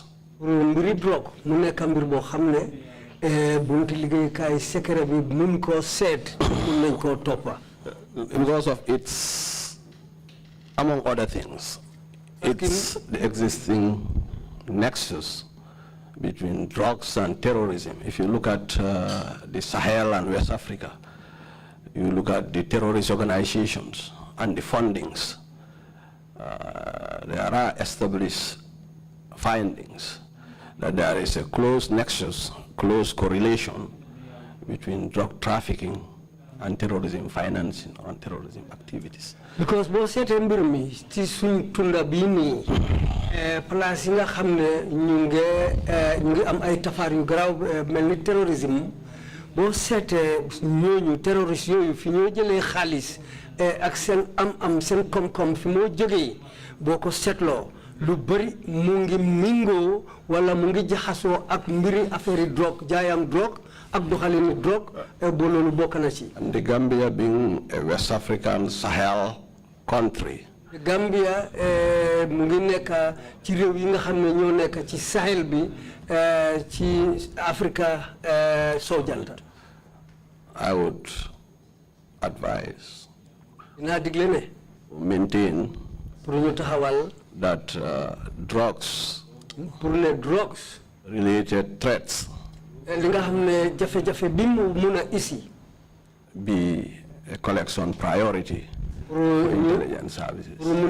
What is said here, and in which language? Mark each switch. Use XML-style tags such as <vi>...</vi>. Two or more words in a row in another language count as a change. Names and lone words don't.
<wo>pour mbiri drogue mu nekk mbir boo xam ne bunti liggéeykaay secret bi mun koo seet mun nañ koo toppa.</wo> <en>Because of its, among other things, it's the existing nexus between drugs and terrorism. If you look at the Sahel and West Africa, you look at the terrorist organizations and the fundings, there are established findings that there is a close nexus, close correlation between drug trafficking and terrorism financing and terrorism activities.</en> <wo>Because boo seetee mbir mi ci suñ tunda bii nii place yi nga xam ne ñu ngi am ay tafaar yu garaaw mel ni terrorisme boo seetee ñooñu terroriste yooyu fi ñoo jëlee xaalis ak seen am seen koom-koom fi moo jógee boo ko seetloo lu bëri mu ngi mingoo wala mu ngi jaxasoo ak mbiri affaire yi drogue jaayam drogue ak doxalinu drogue boo loolu bokk na ci.</wo> <en>And the Gambia being a West African Sahel country.</en> <wo>Gambia mu ngi nekk ci réew yi nga xam ne ñoo nekk ci Sahel bi ci Africa sowu jant.</wo> <en>I would advise, maintain that drugs related threats be a collection priority for intelligence services.</en>